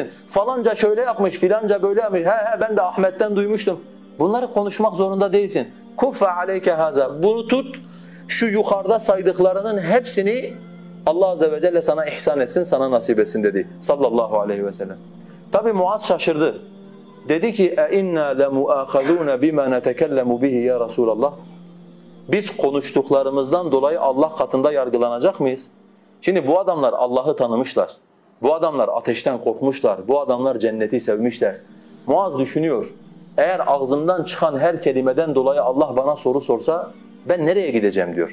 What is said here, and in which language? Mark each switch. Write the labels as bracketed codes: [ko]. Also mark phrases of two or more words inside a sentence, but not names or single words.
[tr] Falanca şöyle yapmış filanca böyle yapmış. He ben de Ahmet'ten duymuştum. Bunları konuşmak zorunda değilsin. [ar] كف عليك هذا. [tr] Bunu tut. Şu yukarıda saydıklarının hepsini [ar] الله عز وجل [tr] sana ihsan etsin, sana nasip etsin dedi [ar] صلى الله عليه وسلم. [tr] Tabi Muaz şaşırdı. Dedi ki [ar] اَاِنَّا لَمُؤَاخَذُونَ بِمَا نَتَكَلَّمُ بِهِ يا رسول الله. [tr] Biz konuştuklarımızdan dolayı Allah katında yargılanacak mıyız? Şimdi bu adamlar Allah'ı tanımışlar. Bu adamlar ateşten korkmuşlar. Bu adamlar cenneti sevmişler. Muaz düşünüyor. Eğer ağzımdan çıkan her kelimeden dolayı Allah bana soru sorsa ben nereye gideceğim diyor.